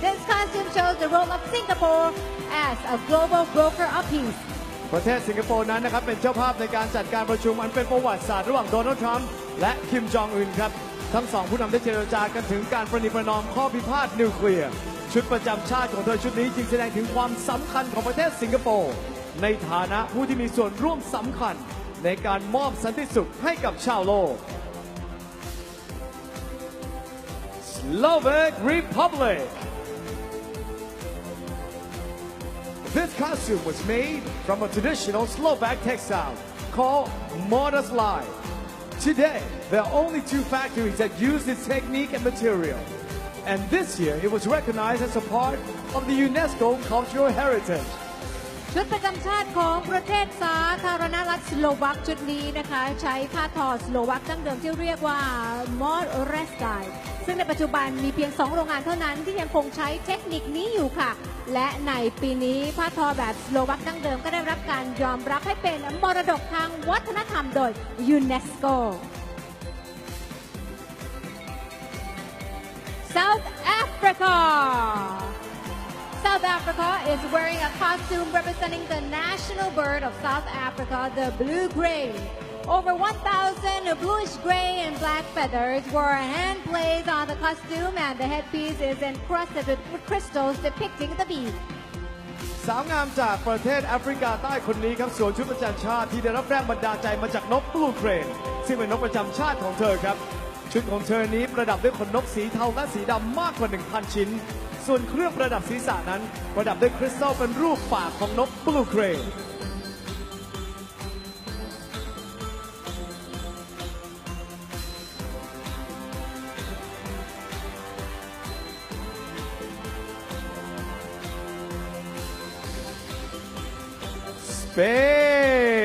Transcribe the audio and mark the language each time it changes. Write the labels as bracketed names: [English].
[English] This costume shows the role of Singapore as a global broker of peace. [Thai] ประเทศสิงคโปร์นั้นนะครับเป็นเจ้าภาพในการจัดการประชุมอันเป็นประวัติศาสตร์ระหว่างโดนัลด์ทรัมป์และคิมจองอึนครับทั้งสองผู้นำได้เจรจากันถึงการประนีประนอมข้อพิพาทนิวเคลียร์ชุดประจำชาติของเธอชุดนี้จึงแสดงถึงความสำคัญของประเทศสิงคโปร์ในฐานะผู้ที่มีส่วนร่วมสำคัญในการมอบสันติสุขให้กับชาวโลก Slovak Republic. [English] This costume was made from a traditional Slovak textile called Modaslaj. Today, there are only 2 factories that use this technique and material. And this year, it was recognized as a part of the UNESCO Cultural Heritage. [Thai] ชุดประจำชาติของประเทศสาธารณรัฐสโลวักชุดนี้นะคะใช้ผ้าทอสโลวักดั้งเดิมที่เรียกว่า มอดเรสไตซึ่งในปัจจุบันมีเพียง2โรงงานเท่านั้นที่ยังคงใช้เทคนิคนี้อยู่ค่ะและในปีนี้ผ้าทอแบบสโลวักดั้งเดิมก็ได้รับการยอมรับให้เป็นมรดกทางวัฒนธรรมโดยยูเนสโก [English] South Africa.South Africa is wearing a costume representing the national bird of South Africa, the blue crane. Over 1,000 bluish gray and black feathers were hand placed on the costume and the headpiece is encrusted with crystals depicting the bee. [Thai] สาวงามจากประเทศแอฟริกาใต้คนนี้ครับสวมชุดประจำชาติที่ได้รับแรงบันดาลใจมาจากนกบลูเครน ซึ่งเป็นนกประจำชาติของเธอครับชุดของเธอนี้ประดับด้วยขนนกสีเทาและสีดำมากกว่า 1,000 ชิ้นส่วนเครื่องประดับศีรษะนั้นประดับด้วยคริสตัลเป็นรูปปากของนกบลูเครนSpain.